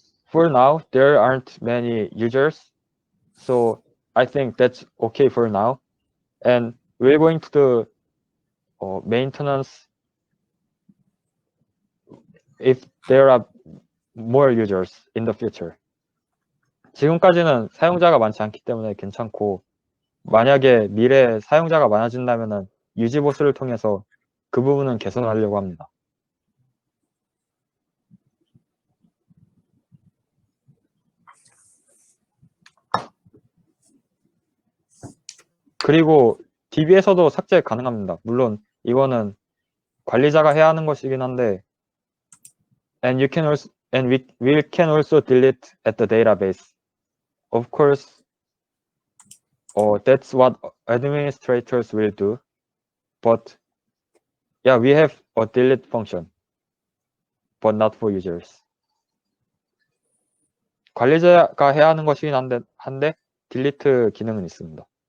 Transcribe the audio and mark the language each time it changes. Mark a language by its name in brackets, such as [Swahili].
[English] For now, there aren't many users, so I think that's okay for now. And we're going to do maintenance if there are more users in the future. [Korean] 지금까지는 사용자가 많지 않기 때문에 괜찮고, 만약에 미래에 사용자가 많아진다면 유지 보수를 통해서 그 부분은 개선하려고 합니다. 그리고 DB에서도 삭제 가능합니다. 물론 이거는 관리자가 해야 하는 것이긴 한데, [English] and we can also delete at the database. Of course, that's what administrators will do. But yeah, we have a delete function, but not for users. [Korean] 관리자가 해야 하는 것이긴 한데 딜리트 기능은 있습니다.